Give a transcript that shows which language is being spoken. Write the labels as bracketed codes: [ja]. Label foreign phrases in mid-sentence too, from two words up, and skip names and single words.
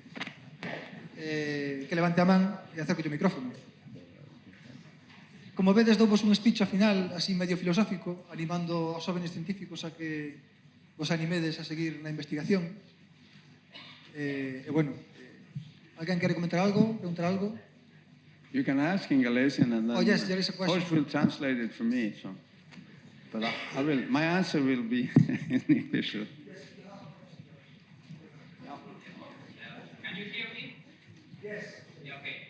[gl] Que levante a man e acerque o micrófono. Como vedes, douvos un speech ao final, así medio filosófico, animando aos jóvenes científicos a que vos animedes a seguir na investigación. Bueno, alguén quere comentar algo, preguntar algo? [en] You can ask in Galician and then Oh, yes, there is a question. Horst will translate it for me. So. But I will. My answer will be in English. Can you hear me? Yes. Yeah, okay.